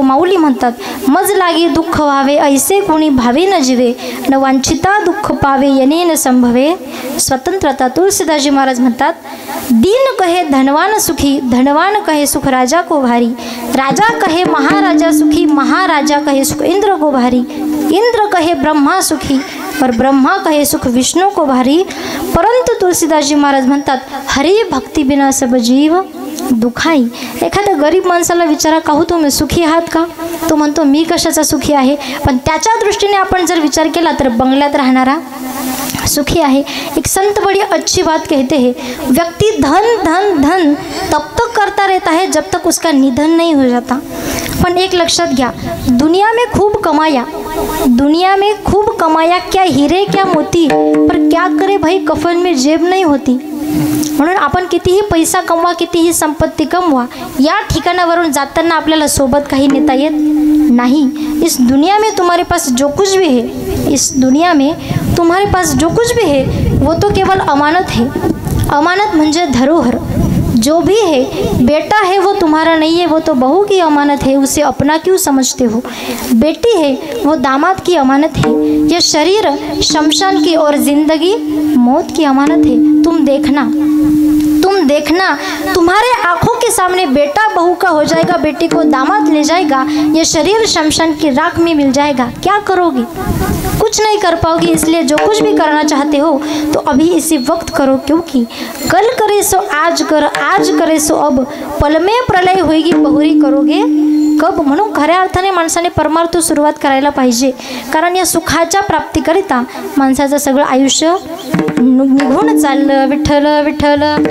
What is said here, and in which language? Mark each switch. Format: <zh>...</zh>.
<mr>माऊली म्हणतात, मज लागे दुःख व्हावे ऐसे कोणी भावे न जीवे. न वांछिता दुःख पावे यने न संभवे स्वतंत्रता. तुलसीदासजी महाराज म्हणतात,</mr> <hi>दीन कहे धनवान सुखी, धनवान कहे सुख राजा को भारी. राजा कहे महाराजा सुखी, महाराजा कहे सुख इंद्र को भारी. इंद्र कहे ब्रह्मा सुखी, और ब्रह्मा कहे सुख विष्णु को भारी.</hi> <mr>परंतु तुलसीदासजी महाराज म्हणतात,</mr> <hi>हरि भक्ती बिना सब जीव दुखाई.</hi> <mr>एखाद्या गरीब माणसाला विचारा, काहू तुम्ही सुखी आहात का? तो म्हणतो, मी कशाचा सुखी आहे. पण त्याच्या दृष्टीने आपण जर विचार केला तर बंगल्यात राहणारा सुखी आहे.</mr> <hi>एक संत बड़ी अच्छी बात कहते हैं, व्यक्ति धन धन धन तब तक करता रहता है जब तक उसका निधन नहीं हो जाता.</hi> <mr>पण एक लक्षात घ्या,</mr> <hi>दुनिया में खूब कमाया, दुनिया में खूब कमाया, क्या हीरे क्या मोती, पर क्या करे भाई कफन में जेब नहीं होती.</hi> <mr>म्हणून आपण कितीही पैसा कमवा, कितीही संपत्ती कमवा, या ठिकाणावरून जाताना आपल्याला सोबत काही नेता येत नहीं.</mr> <hi>इस दुनिया में तुम्हारे पास जो कुछ भी है, इस दुनिया में तुम्हारे पास जो कुछ भी है वो तो केवल अमानत है.</hi> <mr>अमानत म्हणजे धरोहर.</mr> <hi>जो भी है, बेटा है वो तुम्हारा नहीं है, वो तो बहू की अमानत है, उसे अपना क्यों समझते हो. बेटी है वो दामाद की अमानत है. यह शरीर शमशान की और जिंदगी मौत की अमानत है. तुम देखना, तुम देखना, तुम्हारे आंखों के सामने बेटा बहू का हो जाएगा, बेटी को दामाद ले जाएगा, ये शरीर शमशान की राख में मिल जाएगा. क्या करोगी? कुछ नहीं कर पाओगी. इसलिए जो कुछ भी करना चाहते हो तो अभी इसी वक्त करो, क्योंकि कल करे सो आज कर, आज करे सो अब, पल में प्रलय होएगी बहुरी करोगे कब.</hi> <mr>म्हणून खऱ्या अर्थाने माणसाने परमार्थ सुरुवात करायला पाहिजे. कारण या सुखाच्या प्राप्तीकरिता माणसाचं सगळं आयुष्य निघून चाललं. विठ्ठल विठ्ठल.</mr>